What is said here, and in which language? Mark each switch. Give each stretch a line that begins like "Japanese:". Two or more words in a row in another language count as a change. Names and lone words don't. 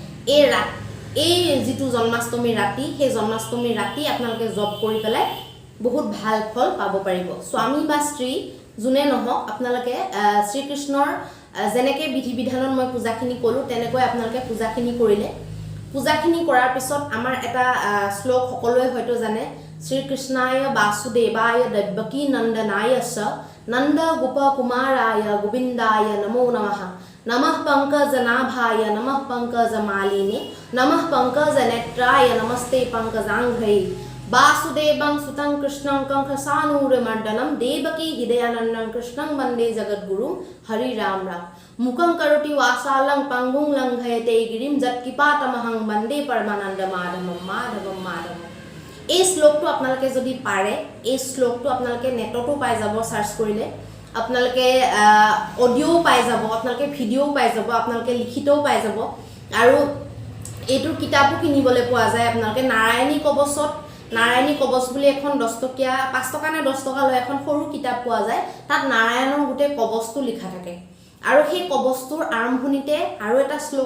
Assamese: এই যিটো জন্মাষ্টমী ৰাতি সেই জন্মাষ্টমী ৰাতি আপোনালোকে জপ কৰি পেলাই বহুত ভাল ফল পাব পাৰিব স্বামী বা স্ত্ৰী জুনে নহওক আপোনালোকে শ্ৰীকৃষ্ণৰ যেনেকৈ বিধি বিধানত মই পূজাখিনি কলো তেনেকৈ আপোনালোকে পূজাখিনি কৰিলে পূজাখিনি কৰাৰ পিছত আমাৰ এটা শ্লোক সকলোৱে হয়তো জানে
Sanskrit: শ্ৰীকৃষ্ণায় বাসুদেৱায় দেৱকী নন্দনায় চ নন্দ গোপ কুমাৰায় গোবিন্দায় নমো নমঃ नमः पंकजनाभाय नमः पंकजमालिने नमः पंकजनेत्राय नमस्ते पंकजांघ्रे वासुदेवं सुतं कृष्णं कंकसानूरमर्दनं देवकी हृदयानन्दं कृष्णं वन्दे जगद्गुरुं हरि राम राम मुखं करोति वासालं पंगुं लंघयते गिरिं जत्किपातमहं वन्दे परमानन्दमाधवं माधवं माधवं
Assamese: এই শ্লোকটো আপোনালোকে যদি পাৰে এই শ্লোকটো আপোনালোকে নেটতো পাই যাব সার্চ কৰিলে আপোনালোকে অডিও পাই যাব আপোনালোকে ভিডিও পাই যাব আপোনালোকে লিখিতও পাই যাব আৰু এইটো কিতাপও কিনিবলৈ পোৱা যায় আপোনালোকে নাৰায়ণী কবচ বুলি এখন 10 টকীয়া 5 টকা নে 10 টকা লৈ এখন সৰু কিতাপ পোৱা যায় তাত নাৰায়ণৰ গোটেই কবচটো লিখা থাকে আৰু সেই কবচটোৰ আৰম্ভণিতে আৰু এটা শ্লোক